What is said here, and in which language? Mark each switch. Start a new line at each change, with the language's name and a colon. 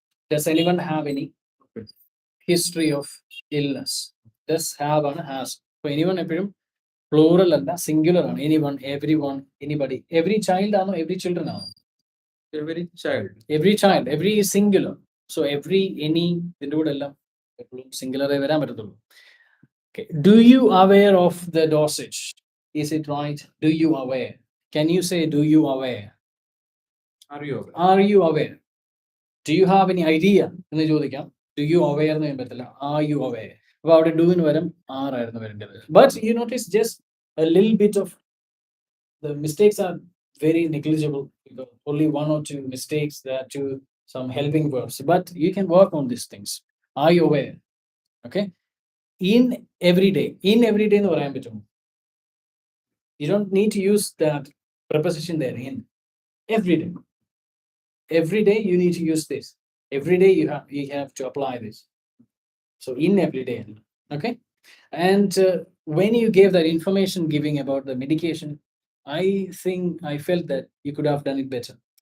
English: Does anyone have any history of illness? Does have one has. So anyone എപ്പോഴും plural അല്ല, singular ആണ്. Anyone, everyone, anybody. Every child ആണോ? Every children ആണോ? Every child. Every child. Every is singular.
Malayalam: So every, any, ഇതിൻ്റെ കൂടെ എല്ലാം എപ്പോഴും singular വരാൻ പറ്റത്തുള്ളൂ.
English: Okay. Do you aware of the dosage? Is it right? Do you aware? Can you say do you aware? Are you aware? Are you aware? Do you have any idea?
Malayalam: എന്ന് ചോദിക്കാം.
English: Do you aware
Malayalam: എന്ന് പറയാൻ പറ്റില്ല.
English: Are you aware?
Malayalam: അപ്പോൾ അവിടെ do എന്ന് വരും, are ആയിരുന്നു വരേണ്ടത്.
English: But you notice just a little bit of the mistakes are very negligible. Only one or two mistakes, there are two some helping verbs. But you can work on these things. Are you aware? Okay. In every day
Malayalam: എന്ന് പറയാൻ പറ്റും.
English: You don't need to use that preposition there. In every day. Every day you need to use this. Every day you have to apply this. So in every day. Okay. And when you gave that information giving about the medication, I felt that you could have done it better.